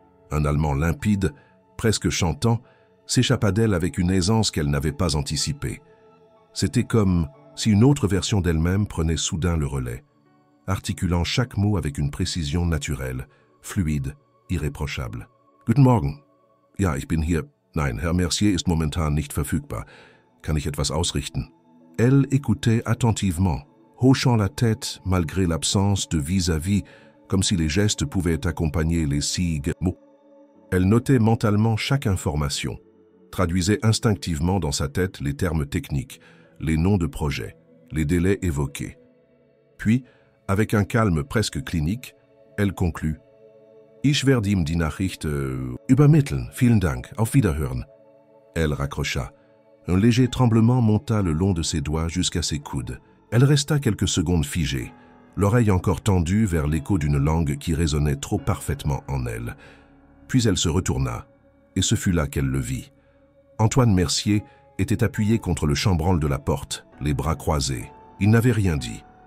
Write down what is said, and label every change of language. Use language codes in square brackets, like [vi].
[fr] Un allemand limpide, presque chantant, s'échappa d'elle avec une aisance qu'elle n'avait pas anticipée. C'était comme si une autre version d'elle-même prenait soudain le relais, articulant chaque mot avec une précision naturelle, fluide, irréprochable. [de] Guten Morgen. Ja, ich bin hier. Nein, Herr Mercier ist momentan nicht verfügbar. Kann ich etwas ausrichten? [fr] Elle écoutait attentivement, hochant la tête malgré l'absence de vis-à-vis, comme si les gestes pouvaient accompagner les signes mots. Elle notait mentalement chaque information, traduisait instinctivement dans sa tête les termes techniques, les noms de projets, les délais évoqués. Puis, avec un calme presque clinique, Elle conclut. [de] Ich werde ihm die Nachricht übermitteln. Vielen Dank. Auf Wiederhören. [fr] Elle raccrocha. Un léger tremblement monta le long de ses doigts jusqu'à ses coudes. Elle resta quelques secondes figée, l'oreille encore tendue vers l'écho d'une langue qui résonnait trop parfaitement en elle. Puis elle se retourna, et ce fut là qu'elle le vit. Antoine Mercier était appuyé contre le chambranle de la porte, les bras croisés. Il n'avait rien dit.